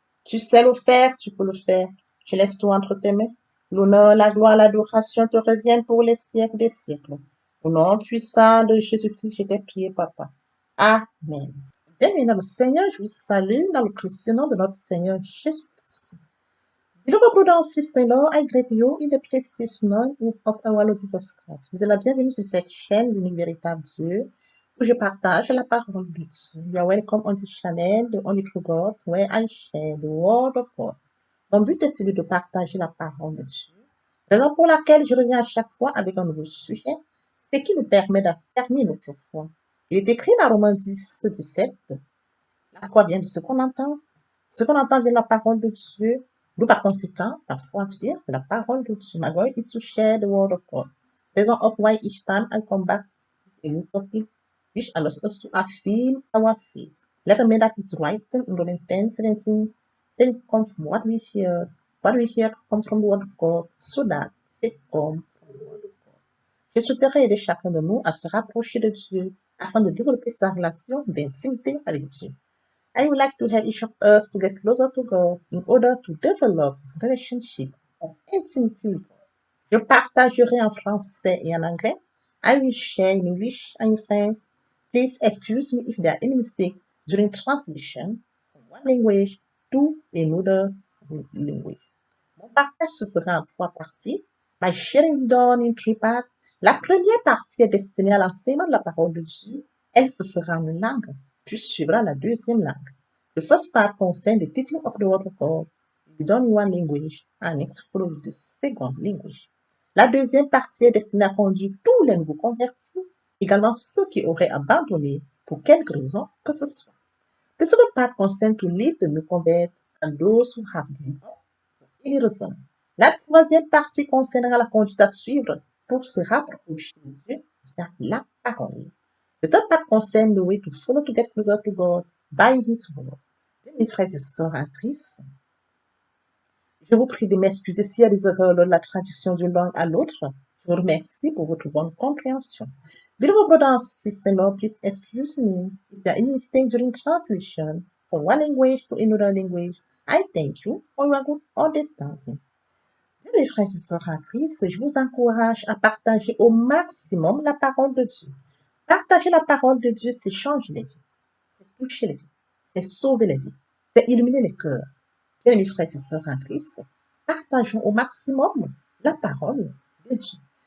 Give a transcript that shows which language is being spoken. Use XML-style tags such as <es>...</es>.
<fr>Tu sais le faire, tu peux le faire. Je laisse tout entre tes mains. L'honneur, la gloire, l'adoration te reviennent pour les siècles des siècles. Au nom puissant de Jésus-Christ, je t'ai prié, Papa. Amen. Bien-aimé le Seigneur, je vous salue dans le précieux nom de notre Seigneur Jésus-Christ.</fr> <en>Beloved brothers and sisters in law, I greet you in the precious name of our Lord Jesus Christ.</en> <fr>Vous êtes la bienvenue sur cette chaîne, l'unique véritable Dieu, où je partage la parole de Dieu.</fr> <en>You are welcome on this channel, the only true God, where I share the word of God.</en> <fr>Mon but est celui de partager la parole de Dieu. Raison pour laquelle je reviens à chaque fois avec un nouveau sujet, ce qui nous permet d'affermir notre foi. Il est écrit dans Romains 10, 17, la foi vient de ce qu'on entend. Ce qu'on entend vient de la parole de Dieu. D'où par conséquent, la foi vient de la parole de Dieu.</fr> <en>My goal is to share the word of God. Reason of why each time I come back with a new topic, which allows us to affirm our faith. Let us make that it's written in Romans 10, 17. Then comes from what we hear. What we hear comes from the word of God, so that it comes from the word of God.</en> <fr>Je souhaiterais aider chacun de nous à se rapprocher de Dieu, afin de développer sa relation d'intimité avec Dieu.</fr> <en>I would like to have each of us to get closer to God in order to develop this relationship of intimacy with God.</en> <fr>Je partagerai en français et en anglais.</fr> <en>I will share in English and in French. Please excuse me if there are any mistakes during translation from one language to another language.</en> <fr>Mon partage se fera en 3 parties.</fr> <en>My sharing will be done in 3 parts.</en> <fr>La première partie est destinée à l'enseignement de la parole de Dieu. Elle se fera en une langue, puis suivra la deuxième langue.</fr> <en>The first part concerns the teaching of the word of God. It will be done in one language and next follow with the second language.</en> <fr>La deuxième partie est destinée à conduire tous les nouveaux convertis, également ceux qui auraient abandonné pour quelque raison que ce soit.</fr> <en>The second part concerns to lead the new converts and those who have given up for any reason.</en> <fr>La troisième partie concernera la conduite à suivre pour se rapprocher de Dieu, c'est la parole.</fr> <en>The third part concerns the way to follow to get closer to God by His word.</en> <fr>Mes frères et sœurs en Christ, je vous prie de m'excuser s'il y a des erreurs lors de la traduction d'une langue à l'autre. Je vous remercie pour votre bonne compréhension.</fr> <en>Beloved brothers and sisters, please excuse me if there are any mistakes during translation from one language to another language. I thank you for your good understanding.</en> <fr>Bien, mes frères et sœurs en Christ, je vous encourage à partager au maximum la parole de Dieu. Partager la parole de Dieu, c'est changer les vies, c'est toucher les vies, c'est sauver les vies, c'est illuminer les cœurs. Bien, mes frères et sœurs en Christ, partageons au maximum la parole de Dieu.</fr>